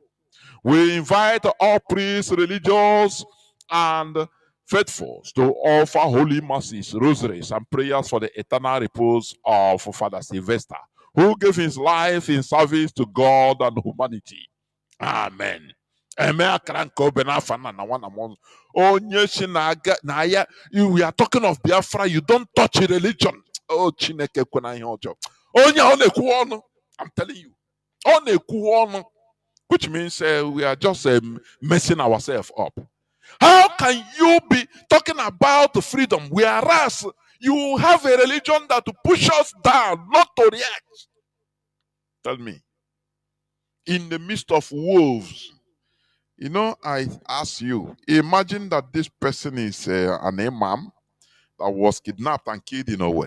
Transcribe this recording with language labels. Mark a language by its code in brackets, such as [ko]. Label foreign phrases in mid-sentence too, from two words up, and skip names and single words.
[en] We invite all priests, religious, and faithfuls to offer holy masses, rosaries, and prayers for the eternal repose of Father Sylvester, who gave his life in service to God and humanity. Amen. We are talking of Biafra. You don't touch religion. [ig] Oh, Chineke kwena ihe ọjọọ. Onye ọ na-ekwu ọnụ. [en] I'm telling you. [ig] Ọ na-ekwu ọnụ. [en] Which means we are just messing ourselves up. How can you be talking about freedom whereas you have a religion that pushes us down, not to react? Tell me. In the midst of wolves, you know, I ask you, imagine that this person is an imam that was kidnapped and killed in Owerri.